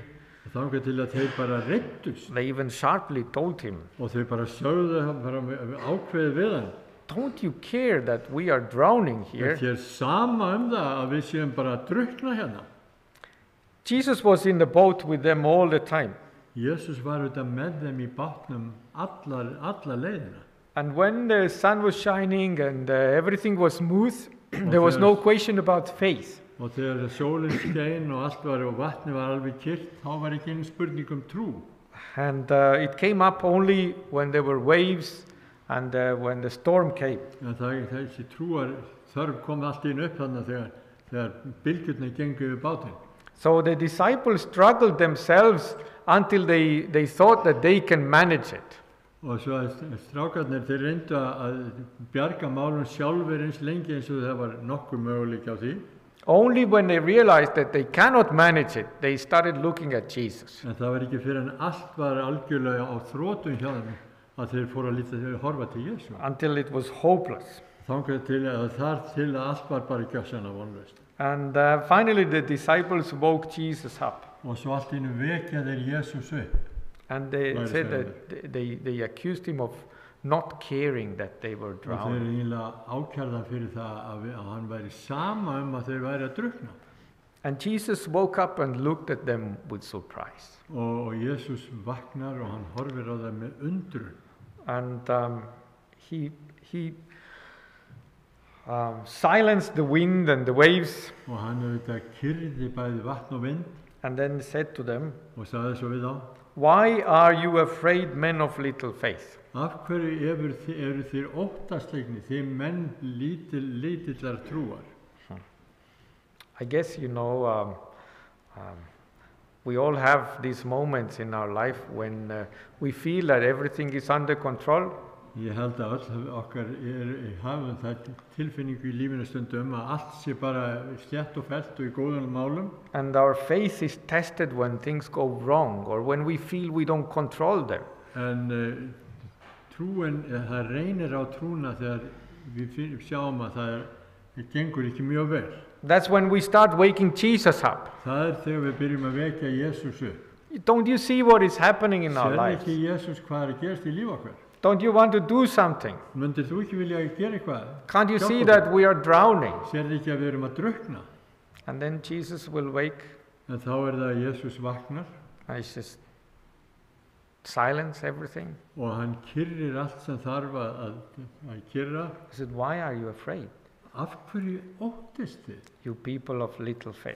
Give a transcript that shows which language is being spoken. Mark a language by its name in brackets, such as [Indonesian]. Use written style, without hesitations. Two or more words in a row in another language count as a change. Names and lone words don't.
[Icelandic] Þangað til að þeir bara reiddust. [English] They even sharply told him, [Icelandic] Og þau bara sögðu bara ákveðið við hann. [English] "Don't you care that we are drowning here?" [Icelandic] Þér sama það að við séum bara að drukkna hérna. [English] Jesus was in the boat with them all the time. [Icelandic] Jesus var auðvitað með þeim í bátnum alla leiðina. [English] And when the sun was shining and everything was smooth, there was no question about faith. [Icelandic] Og þegar sólin skein og allt var og vatni var alveg kyrrt, þá var ekki einu spurning trú. [English] And it came up only when there were waves and when the storm came. [Icelandic] En þessi trúar þörf kom allt inn upp þannig þegar bylgjurnar gengu yfir bátinn. [English] So the disciples struggled themselves until they thought that they can manage it. [Icelandic] Og svo strákarnir þeir reyndu að bjarga málum sjálfur eins lengi eins og það var nokkur möguleiki á því. [English] Only when they realized that they cannot manage it, they started looking at Jesus. [Icelandic] En það var ekki fyrir en allt var algjörlega á þrotum hjá þeim að þeir fóru að horfa til Jésu. [English] Until it was hopeless. [Icelandic] Þangað til að allt var bara gjörsamlega vonlaust. [English] And finally the disciples woke Jesus up. [Icelandic] Og svo allt í einu vekja þeir Jesús upp. [English] And they said that they accused him of not caring that they were [Icelandic] Og þeir [English] drowning. [Icelandic] eiginlega ákærða fyrir það að hann væri sama að þeir væri að drukkna. [English] And Jesus woke up and looked at them with surprise. [Icelandic] Og Jesús vaknar og hann horfir á það með undrun. [English] And he silenced the wind and the waves, [Icelandic] Og hann auðvitað kyrrði bæði vatn og vind [English] and then said to them, [Icelandic] og sagði svo við þá: [English] "Why are you afraid, men of little faith?" [Icelandic] Af hverju eru þér óttaslegnir, þið menn lítillar trúar? [English] I guess, we all have these moments in our life when we feel that everything is under control. [Icelandic] Ég held að öll okkar hafum það tilfinningu í lífinu stundum að allt sé bara slétt og fellt og í góðum málum. [English] And our faith is tested when things go wrong or when we feel we don't control them. [Icelandic] En trúin, það reynir á trúna þegar við sjáum að það gengur ekki mjög vel. [English] That's when we start waking Jesus up. [Icelandic] Það þegar við byrjum að vekja Jesús upp. [English] Don't you see what is happening in our [Icelandic] Sérðu [English] lives? [Icelandic] ekki Jesús hvað að gerast í líf okkar? [English] Don't you want to do something? [Icelandic] Myndir þú ekki vilja gera eitthvað? [English] Can't you see [Icelandic] Hjálpa [English] that [Icelandic] okkur? [English] we are drowning? [Icelandic] Sérðu ekki að við erum að drukkna? [English] And then Jesus will wake [Icelandic] En þá það að Jesús vaknar [English] and he says, silence everything. [Icelandic] og hann kyrrir allt sem þarf að kyrra. [English] He said, "Why are you afraid, [Icelandic] Af hverju óttist þið? [English] you people of little faith?"